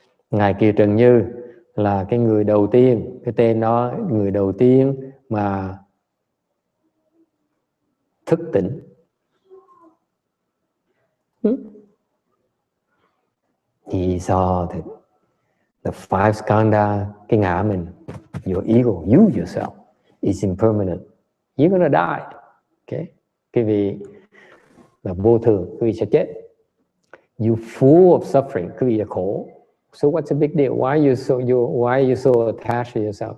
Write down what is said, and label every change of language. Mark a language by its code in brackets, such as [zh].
[vi] Ngài Kiều Trần Như là cái người đầu tiên, cái tên đó, người đầu tiên mà thức tỉnh. [en] He saw that the 5 skandha, [vi] cái ngã mình, [en] your ego, you yourself, is impermanent. You're gonna die. Okay? [vi] Cái vị là vô thường, cái vị sẽ chết. [en] You full of suffering, [vi] cái vị là khổ. [en] So what's the big deal? Why are you so attached to yourself?